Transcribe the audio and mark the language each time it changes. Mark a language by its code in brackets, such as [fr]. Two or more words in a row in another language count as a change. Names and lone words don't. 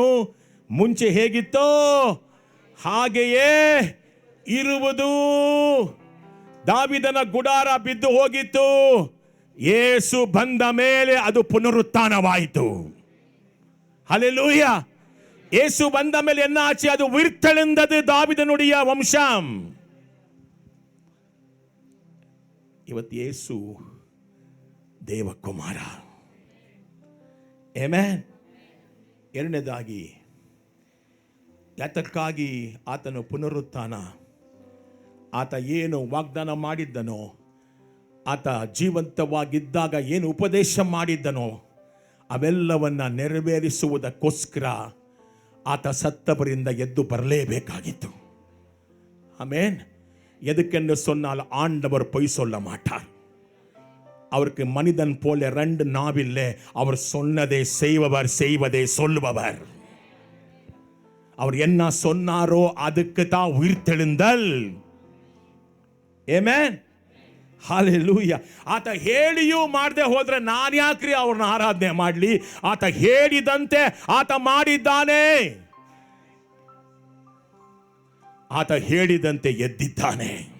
[kn] ಮುಂಚೆ ಹೇಗಿತ್ತೋ ಹಾಗೆಯೇ ಇರುವುದು. ದಾವೀದನ ಗುಡಾರ ಬಿದ್ದು ಹೋಗಿತ್ತು, ಯೇಸು ಬಂದ ಮೇಲೆ ಅದು ಪುನರುತ್ಥಾನವಾಯಿತು. ஹல்லேலூயா. ಯೇಸು ಬಂದ ಮೇಲೆ என்னாச்சு? [ta] அது உயிர்த்தெழுந்தது, தாவீதனுடைய வம்சம். [kn] ಇವತ್ತು ಯೇಸು ದೇವಕುಮಾರ. ಆಮೆನ್. ಎರಡನೇದಾಗಿ, ಯಾತಕ್ಕಾಗಿ ಆತನು ಪುನರುತ್ಥಾನ? ಆತ ಏನು ವಾಗ್ದಾನ ಮಾಡಿದ್ದನೋ, ಆತ ಜೀವಂತವಾಗಿದ್ದಾಗ ಏನು ಉಪದೇಶ ಮಾಡಿದ್ದನೋ ಅವೆಲ್ಲವನ್ನ ನೆರವೇರಿಸುವುದಕ್ಕೋಸ್ಕರ ಆತ ಸತ್ತವರಿಂದ ಎದ್ದು ಬರಲೇಬೇಕಾಗಿತ್ತು. ಆಮೇನ್. [ta] எதுக்கென்று சொன்னால் ஆண்டவர் பொய் சொல்ல மாட்டார். அவருக்கு மனிதன் போல 2 நாவில்லை. அவர் சொன்னதை செய்பவர், செய்வதை சொல்லுபவர். அவர் என்ன சொன்னாரோ அதுக்கு தான் உயிர்த்தெழுந்தல். [kn] ಆಮೆನ್. ಹಾಲೆಲೂಯಾ. ಆತ ಹೇಳಿಯೂ ಮಾಡದೆ ಹೋದ್ರೆ ನಾನು ಯಾಕ್ರಿ ಅವ್ರನ್ನ ಆರಾಧನೆ ಮಾಡಲಿ? ಆತ ಹೇಳಿದಂತೆ ಆತ ಮಾಡಿದ್ದಾನೆ. ಆತ ಹೇಳಿದಂತೆ ಎದ್ದಿದ್ದಾನೆ.